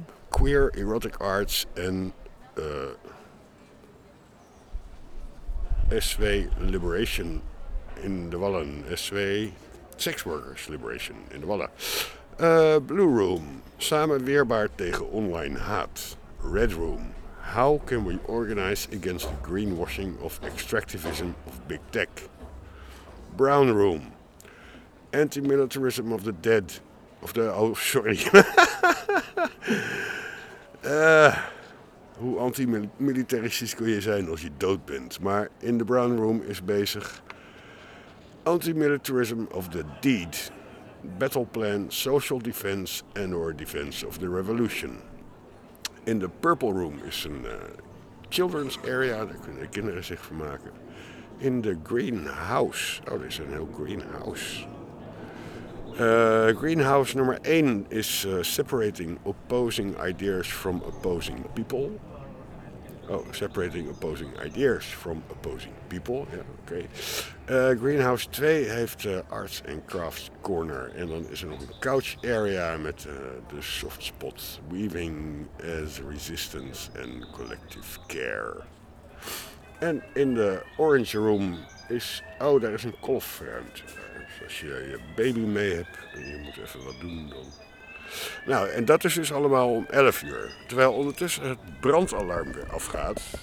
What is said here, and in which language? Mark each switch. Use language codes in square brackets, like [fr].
[en] Queer erotic arts en SW Liberation [nl] in de Wallen. [en] SW Sex Workers Liberation in de Wallen. Blue Room. [nl] Samen weerbaar tegen online haat. [en] Red Room. How can we organize against the greenwashing of extractivism of big tech? Brown Room. Anti-militarism of the dead. Of the... Oh, sorry. [nl] Hoe anti-militaristisch kun je zijn als je dood bent? Maar in de Brown Room is bezig [en] anti-militarism of the deed, battle plan, social defense and or defense of the revolution. [nl] In de Purple Room is een [en] children's area, [nl] daar kunnen de kinderen zich van maken. In de Greenhouse, oh, dit is een heel greenhouse. [en] Greenhouse nummer 1 is separating opposing ideas from opposing people. Oh, separating opposing ideas from opposing people. [nl] Ja, oké. Okay. [en] Greenhouse 2 heeft Arts and Crafts Corner. [nl] En dan is er nog een [en] couch area [nl] met de [en] soft spot. Weaving as resistance and collective care. [nl] En in de Orange Room is... Oh, daar is een kolfruimte. Dus als je je baby mee hebt en je moet even wat doen dan... Nou, en dat is dus allemaal om 11 uur. Terwijl ondertussen het brandalarm weer afgaat.